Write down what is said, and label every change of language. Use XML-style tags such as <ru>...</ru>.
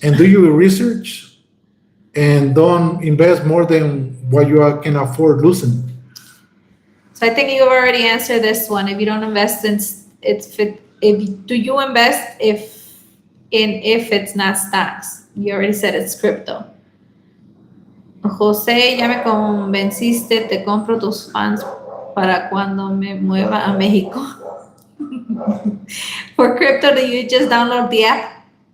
<en>and do your research and don't invest more than what you can afford losing. So I think you've already answered this one. If you don't invest in do you invest if it's not stocks? You already said it's crypto.</en> <es>José, ya me convenciste, te compro tus fans para cuando me mueva a México.</es> <en>For crypto, do you just download the app?</en>